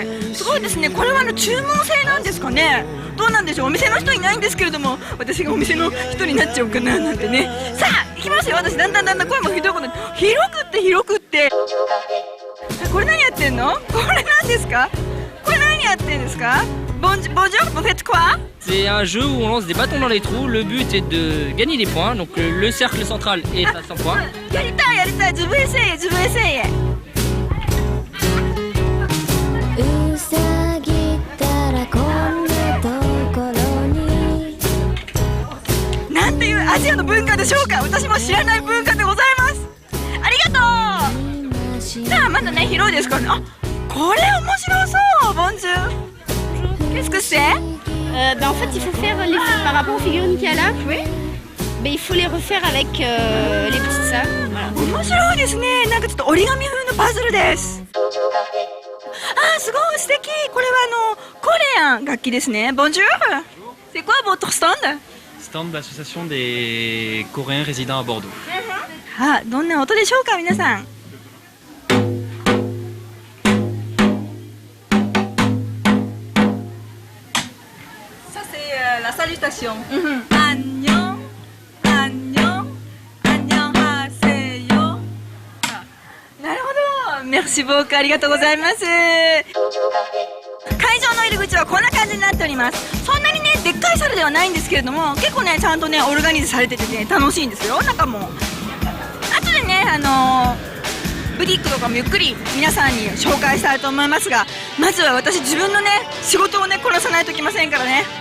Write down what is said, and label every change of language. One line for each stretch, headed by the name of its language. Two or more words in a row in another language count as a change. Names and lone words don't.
Japanese: すごいですね。これは注文制なんですかね。どうなんでしょう。お店の人いないんですけれども、私がお店の人になっちゃおうかななんてね。さあ行きますよ。私だんだん声もひどいことに広くって。これ何やってんの？これ何ですか？これ何ややってんですか？
French: Bonjour, vous faites quoi? C'est un jeu où on lance des bâtons dans les trous. Le but est de gagner des points. Donc le cercle central est à 100 points.
Japanese: やりたい。自分エセイエ。うさぎったらこんなところに。なんていうアジアの文化でしょうか。私も知らない文化でございます。ありがとう。さあまだね広いですからね。あ、これ面白そう。
French: Bonjour. Qu'est-ce que c'est? En fait, il faut faire les par rapport aux figurines qu'il y a là. Oui. Mais il faut les refaire avec les petites salles. Voilà.
Japanese: 面白いですね。なんかちょっと折り紙風のパズルです。あ、すごい素敵。これはコレアン楽器ですね。Bonjour.
French: C'est quoi votre stand? Stand d'association des Coréens résidant à Bordeaux.
Japanese: あ、どんな音でしょうか皆さん。
French: Ça c'est la salutation.
Korean: 안녕, 안녕, 안녕하세요.
Japanese: なるほど。
French: Merci beaucoup.
Japanese: ありがとうございます。会場の入り口はこんな感じになっております。そんなにねでっかいサルではないんですけれども、結構ねちゃんとねオルガニズされててね楽しいんですよ。中も後でねブティックとかもゆっくり皆さんに紹介したいと思いますが、まずは私自分のね仕事をねこなさないといけませんからね。